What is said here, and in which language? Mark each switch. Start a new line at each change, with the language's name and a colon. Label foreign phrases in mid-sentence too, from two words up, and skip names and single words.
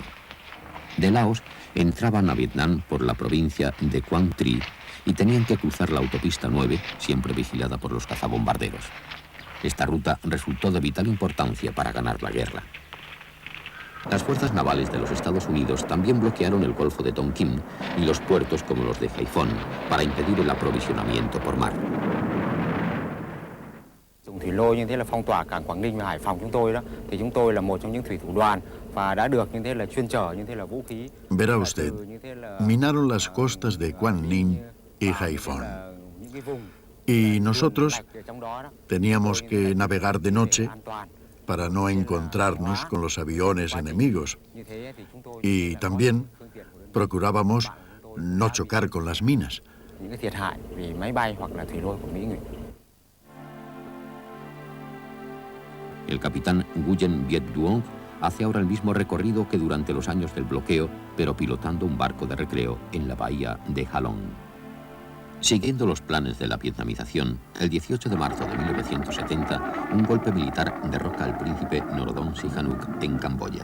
Spanish: De Laos entraban a Vietnam por la provincia de Quang Tri y tenían que cruzar la autopista 9, siempre vigilada por los cazabombarderos. Esta ruta resultó de vital importancia para ganar la guerra. Las fuerzas navales de los Estados Unidos también bloquearon el Golfo de Tonkin y los puertos como los de Haiphong para impedir el aprovisionamiento por mar.
Vietnamese: Thủy lôi như thế là phong tỏa cảng Quảng Ninh và Hải Phòng chúng tôi đó, thì chúng tôi là một trong những thủy thủ đoàn và đã được như thế là chuyên chở như thế là vũ khí.
Spanish: Verá usted, minaron las costas de Quang Ninh y Haiphong. Y nosotros teníamos que navegar de noche para no encontrarnos con los aviones enemigos. Y también procurábamos no chocar con las minas.
Vietnamese: Những cái thiệt hại vì máy bay hoặc là thủy lôi của Mỹ.
Spanish: El capitán Nguyen Viet Duong hace ahora el mismo recorrido que durante los años del bloqueo, pero pilotando un barco de recreo en la bahía de Halong. Siguiendo los planes de la vietnamización, el 18 de marzo de 1970, un golpe militar derroca al príncipe Norodom Sihanouk en Camboya.